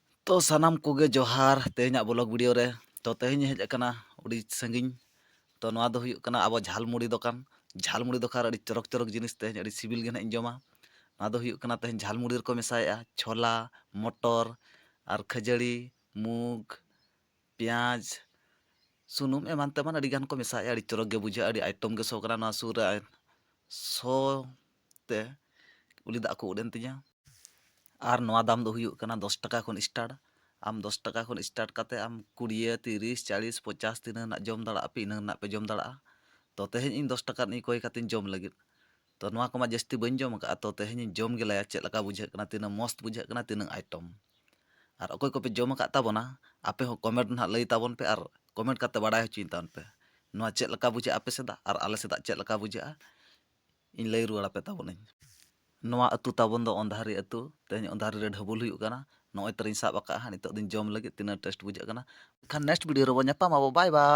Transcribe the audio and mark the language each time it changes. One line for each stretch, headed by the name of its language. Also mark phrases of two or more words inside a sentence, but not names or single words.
Santali: तो सानाम कोगे जोहार तेहना
English: blog video
Santali: रे तो तेहनी हेज अकना उड़ी संगिन तो नवा दो हुयुक कना अब झालमुड़ी दोकान अड़ी चरक चरक जिनिस तेहन अड़ी सिबिल गे नाइन जमा नवा दो हुयुक कना तेहन झालमुड़ी रको मेसाया छोला मटर और खजड़ी मूग प्याज सुनुम एमान तेमान अड़ी गान को मेसाया अड़ी चरक गे बुझा अड़ी आइटम गे सो कना नवा सुर रे सो ते उली दा को उडेन तिया और नवा दाम दो हुयुक कना 10 टाका खन स्टार्ट आम 10 टाका खन स्टार्ट काते आम 20 30 40 50 तीना ना जम दाड़ा पे इना ना पे जम दाड़ा तो तेहन इन 10 टाका नि कोय कातिन जम लगित तो नवा को मा जस्ती बन जम का तो तेहन जम गेलाया चेक लका बुझे कना तीना मस्त बुझे कना तीना आइटम और अकोय को पे जम का ताबोना आपे हो कमेंट ना लई ताबोन पे और कमेंट काते बाडाय होचिन ताबोन पे नवा चेक लका बुझे आपे सेदा और आले सेदा चेक लका बुझे इन लई रुवाड़ा पे ताबोन नवा अतु ताबोन दो अंधारी अतु तेहन अंधारी रे ढबुल हुयुक कना नोय तरिन साब अका नितो दिन जम लगे तीना टेस्ट बुझे कना खान
English: next video
Santali: रो न्यापाम
English: bye bye.